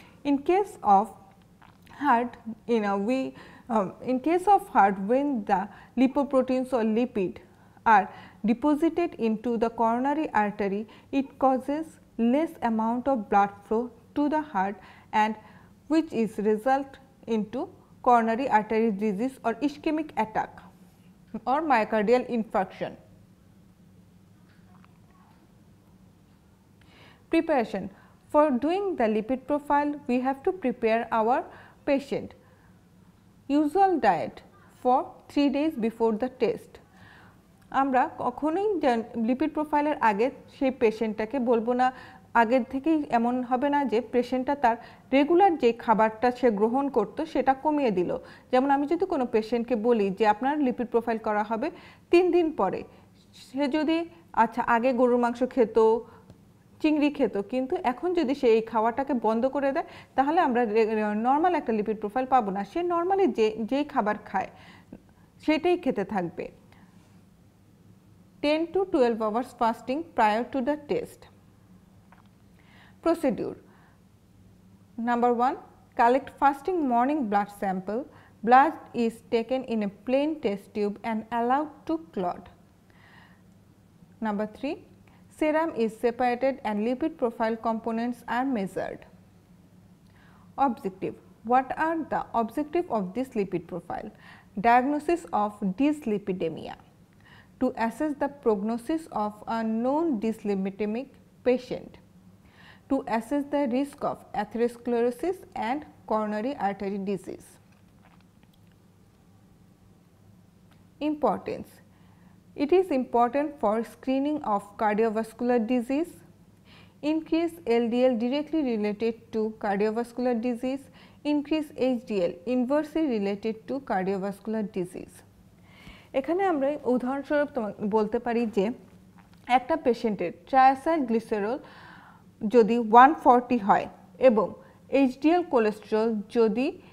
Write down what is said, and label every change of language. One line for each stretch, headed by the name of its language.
English: In case of heart, in case of heart, when the lipoproteins or lipid are deposited into the coronary artery, it causes less amount of blood flow to the heart and which is result into coronary artery disease or ischemic attack or myocardial infarction. Preparation. For doing the lipid profile, we have to prepare our patient. Usual diet for 3 days before the test.
Bangla: আমরা কখনোই lipid প্রোফাইলের আগে সেই পেশেন্টটাকে বলবো না, আগের থেকেই এমন হবে না যে পেশেন্টটা তার রেগুলার যে খাবারটা সে গ্রহণ করতো সেটা কমিয়ে দিল। যেমন আমি যদি কোনো পেশেন্টকে বলি যে আপনার লিপিড প্রোফাইল করা হবে 3 দিন পরে, সে যদি আচ্ছা আগে গরুর মাংস খেত, চিংড়ি খেত, কিন্তু এখন যদি সে এই খাওয়াটাকে বন্ধ করে দেয় তাহলে আমরা নর্মাল একটা লিপিড প্রোফাইল পাবো না। সে নর্মালি যেই খাবার খায় সেটাই খেতে থাকবে।
English: 10 to 12 hours fasting prior to the test. Procedure. Number 1, collect fasting morning blood sample. Blood is taken in a plain test tube and allowed to clot. Number 3, serum is separated and lipid profile components are measured. Objective. What are the objective of this lipid profile? Diagnosis of dyslipidemia. To assess the prognosis of a known dyslipidemic patient, to assess the risk of atherosclerosis and coronary artery disease. Importance. It is important for screening of cardiovascular disease, increase LDL directly related to cardiovascular disease, increase HDL inversely related to cardiovascular disease.
Bangla: এখানে আমরা উদাহরণস্বরূপ বলতে পারি যে একটা পেশেন্টের ট্রাইসাইগ্লিসেরল যদি 140 হয় এবং HDL কোলেস্টেরল যদি